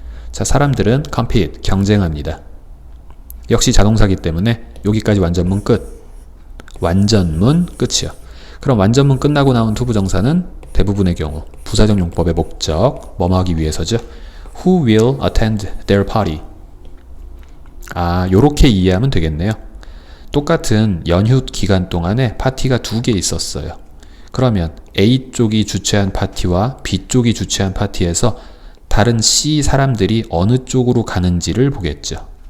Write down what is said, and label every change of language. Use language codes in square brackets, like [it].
[ko] 자, 사람들은 compete, 경쟁합니다. 역시 자동사기 때문에 여기까지 완전문 끝. 완전문 끝이요. 그럼 완전문 끝나고 나온 투부정사는 대부분의 경우 부사적 용법의 목적, 뭐뭐 하기 위해서죠. [en] Who will attend their party? [ko] 아, 요렇게 이해하면 되겠네요. 똑같은 연휴 기간 동안에 파티가 두 개 있었어요. 그러면 A 쪽이 주최한 파티와 B 쪽이 주최한 파티에서 다른 C 사람들이 어느 쪽으로 가는지를 보겠죠.